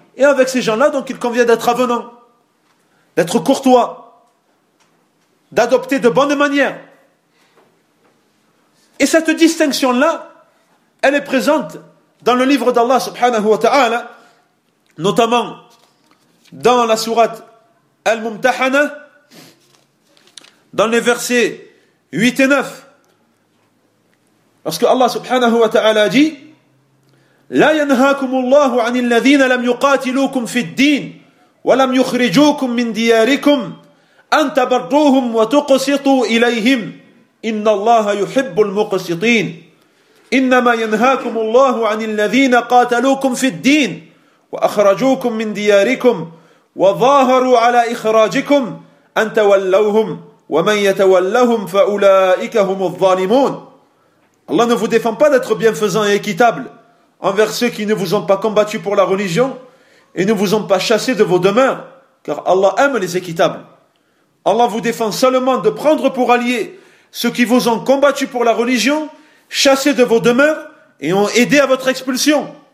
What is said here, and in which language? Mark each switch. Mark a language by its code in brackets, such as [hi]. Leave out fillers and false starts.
[fr] Et avec ces gens-là, donc, il convient d'être avenant, d'être courtois, d'adopter de bonnes manières. Et cette distinction-là, elle est présente dans le livre d'Allah [ar] subhanahu wa ta'ala, [fr] notamment dans la sourate Al-Mumtahana, dans les versets 8 et 9, lorsque Allah [ar] subhanahu wa ta'ala [fr] dit, [ar] لا ينهاكم الله عن الذين لم يقاتلوكم في الدين ولم يخرجوكم من دياركم أن تبروهم وتقسطوا إليهم إن الله يحب المقسطين إنما ينهاكم الله عن الذين قاتلوكم في الدين وأخرجوكم من دياركم وظاهروا على إخراجكم أن تولوهم ومن يتولهم فأولئك هم الظالمون. [fr] الله ne vous défend pas d'être bienfaisant et équitable envers ceux qui ne vous ont pas combattu pour la religion et ne vous ont pas chassé de vos demeures, car Allah aime les équitables. Allah vous défend seulement de prendre pour alliés ceux qui vous ont combattu pour la religion, chassé de vos demeures et ont aidé à votre expulsion.